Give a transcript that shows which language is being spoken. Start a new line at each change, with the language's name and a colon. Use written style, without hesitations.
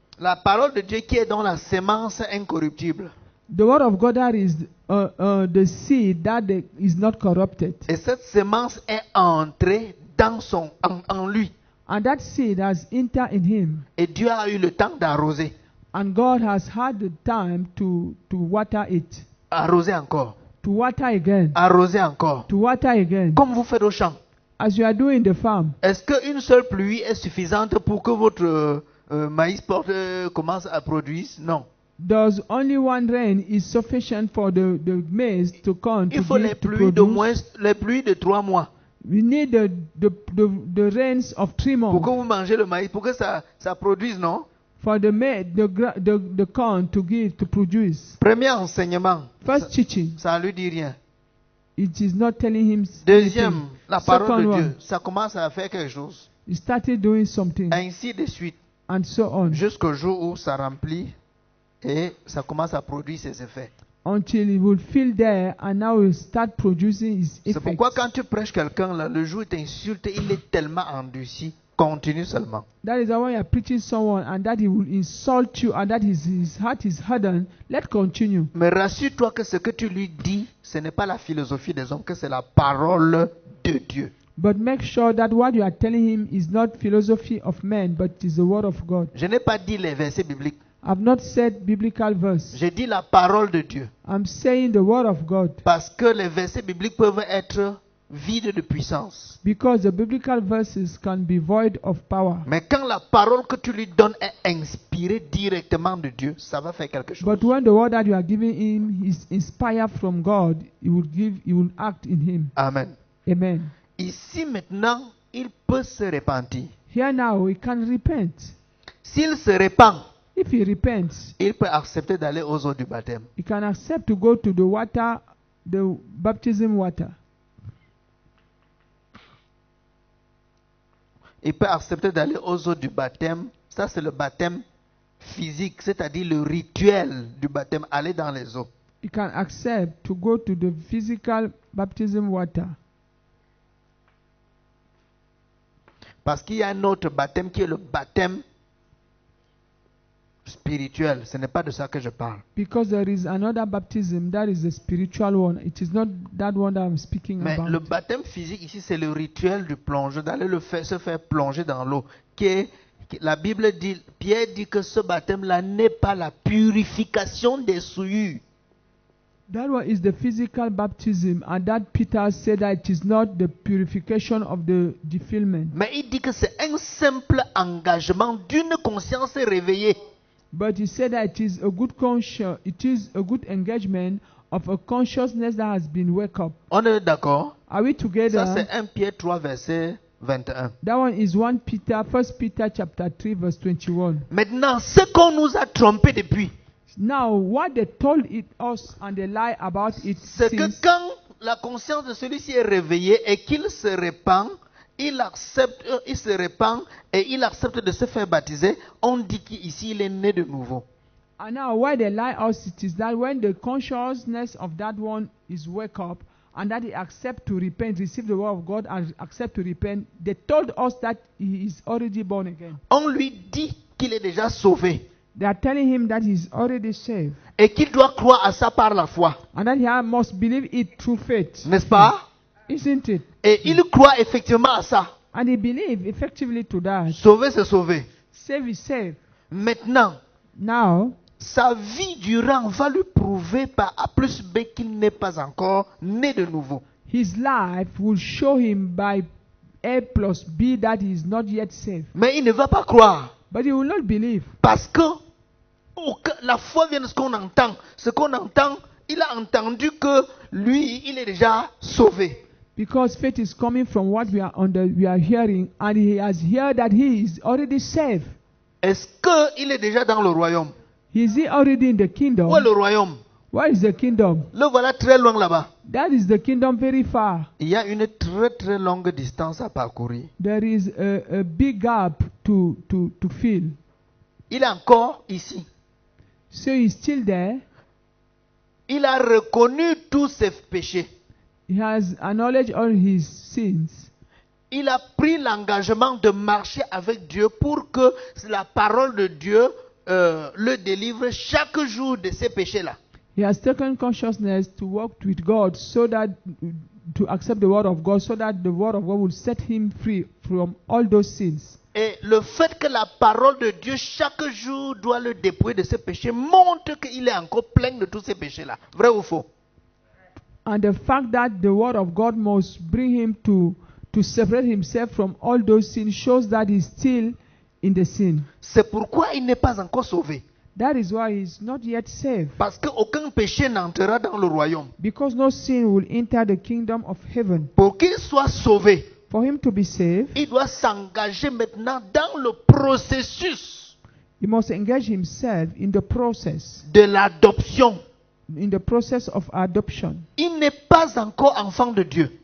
French: La parole de Dieu qui est dans la sémence incorruptible.
English: The word of God that is the seed that is not corrupted.
French: Et cette sémence est entrée dans en lui.
English: And that seed has entered in him.
French: Et Dieu a eu le temps d'arroser.
English: And God has had the time to water it.
French: Arroser encore.
English: To water again.
French: Arroser encore.
English: To water again.
French: Comme vous faites au champ.
English: As you are doing the farm.
French: Est-ce qu'une seule pluie est suffisante pour que votre maïs commence à produire? Non.
English: Does only one rain is sufficient for the maize to come?
French: Il faut les pluies de 3 mois.
English: We need the rains of 3 months.
French: Pour que vous mangez le maïs, pour que ça produise, non?
English: For the corn to produce.
French: Premier enseignement.
English: First teaching.
French: Ça ne lui dit rien.
English: It is not telling him.
French: Deuxième, la parole de Dieu, ça commence à faire quelque chose.
English: He started doing something.
French: Ainsi de suite.
English: And so on.
French: Jusqu'au jour où ça remplit et ça commence à produire ses effets.
English: Until he will feel there and now he will start producing his effects.
French: C'est pourquoi quand tu prêches quelqu'un là, le jour où il t'insulte, il est tellement endurci. Continue seulement.
English: That is why you are preaching someone and that he will insult you and that his heart is hardened. Let continue.
French: Mais rassure-toi que ce que tu lui dis, ce n'est pas la philosophie des hommes, que c'est la parole de Dieu.
English: But make sure that what you are telling him is not philosophy of men, but it is the word of God.
French: Je n'ai pas dit les versets bibliques.
English: I've not said biblical verse.
French: J'ai dit la parole de Dieu.
English: I'm saying the word of God.
French: Parce que les versets bibliques peuvent être vides de puissance.
English: Because the biblical verses can be void of power.
French: Mais quand la parole que tu lui donnes est inspirée directement de Dieu, ça va faire quelque chose.
English: But when the word that you are giving him is inspired from God, he will act in him.
French: Amen.
English: Amen.
French: Ici maintenant, il peut se repentir.
English: Here now he can repent.
French: S'il se repent,
English: if he repents,
French: il peut accepter d'aller aux eaux du baptême.
English: He can accept to go to the baptism water.
French: Il peut accepter d'aller aux eaux du baptême. Ça, c'est le baptême physique, c'est-à-dire le rituel du baptême, aller dans les eaux.
English: He can accept to go to the physical baptism water.
French: Parce qu'il y a un autre baptême qui est le baptême spirituel. Ce n'est pas de ça que je parle.
English: Because there is another baptism that is a spiritual one. It is not that one that I'm speaking
French: Mais
English: about.
French: le baptême physique ici, c'est le rituel du plongeon, d'aller se faire plonger dans l'eau. La Bible dit, Pierre dit que ce baptême-là n'est pas la purification des souillures.
English: That one is the physical baptism, and that Peter said that it is not the purification of the defilement.
French: Mais il dit que c'est un simple engagement d'une conscience réveillée.
English: But he said that it is a good conscience. It is a good engagement of a consciousness that has been wake up.
French: On est d'accord?
English: Are we together?
French: Ça c'est 1 Pierre 3 verset 21.
English: That one is 1 Peter chapter 3 verse 21.
French: Maintenant, ce qu'on nous a trompé depuis,
English: now what they told us and they lie about it,
French: c'est que quand la conscience de celui-ci est réveillée et qu'il se répand, il se répand et il accepte de se faire baptiser, on dit qu'ici il est né de nouveau.
English: And now why they lie us, it is that when the consciousness of that one is wake up and that he accept to repent, receive the word of God and accept to repent, they told us that he is already born again.
French: On lui dit qu'il est déjà sauvé.
English: They are telling him that he is already saved.
French: Et qu'il doit croire à ça par la foi.
English: And that he must believe it through faith.
French: N'est-ce pas?
English: Isn't it?
French: Et il croit effectivement à ça.
English: And he believe effectively to that.
French: Sauvé, c'est sauvé.
English: Save is saved.
French: Maintenant,
English: now,
French: sa vie durant va lui prouver par A plus B qu'il n'est pas encore né de nouveau.
English: his life will show him by A plus B that he is not yet saved.
French: Mais il ne va pas croire.
English: But he will not believe.
French: Parce que la foi vient de ce qu'on entend. Ce qu'on entend, il a entendu que lui, il est déjà sauvé.
English: Because faith is coming from what we are hearing, and he has heard that he is already saved.
French: Est-ce qu'il est déjà dans le royaume?
English: Is he already in the kingdom?
French: Où est le royaume?
English: Where is the kingdom?
French: Le voilà très loin là-bas.
English: That is the kingdom very far.
French: Il y a une très très longue distance à parcourir.
English: There is a big gap to fill.
French: Il est encore ici.
English: So he's still there.
French: Il a reconnu tous ses péchés.
English: He has acknowledged all his sins.
French: Il a pris l'engagement de marcher avec Dieu pour que la parole de Dieu le délivre chaque jour de ces péchés-là.
English: He has taken consciousness to walk with God so that to accept the word of God so that the word of God will set him free from all those sins.
French: Et le fait que la parole de Dieu chaque jour doit le dépouiller de ses péchés montre qu'il est encore plein de tous ces péchés-là. Vrai ou faux?
English: And the fact that the word of God must bring him to separate himself from all those sins shows that he's still in the sin.
French: C'est pourquoi il n'est pas encore sauvé.
English: That is why he's not yet saved.
French: Parce qu'aucun péché n'entrera dans le royaume.
English: Because no sin will enter the kingdom of heaven.
French: Pour qu'il soit sauvé,
English: For him to be saved,
French: il doit s'engager maintenant dans le processus
English: he must engage himself in the process.
French: de l'adoption.
English: In the process of adoption.
French: Il n'est pas encore enfant de Dieu.